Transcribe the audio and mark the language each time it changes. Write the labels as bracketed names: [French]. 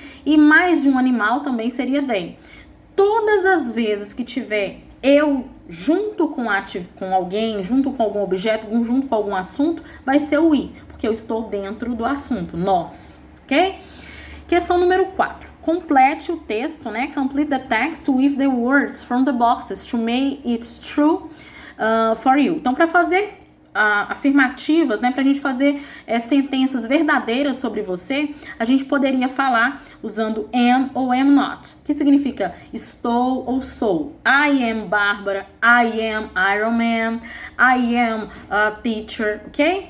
[Portuguese] E mais de um animal também seria they. Todas as vezes que tiver eu junto com alguém, junto com algum objeto, junto com algum assunto, vai ser o we, porque eu estou dentro do assunto, nós, ok? Questão número 4. Complete o texto, né? [English] Complete the text with the words from the boxes to make it true for you. [Portuguese] Então, para fazer afirmativas, né, pra gente fazer sentenças verdadeiras sobre você, a gente poderia falar usando am ou am not, que significa estou ou sou. [English] I am Bárbara, I am Iron Man, I am a teacher, ok?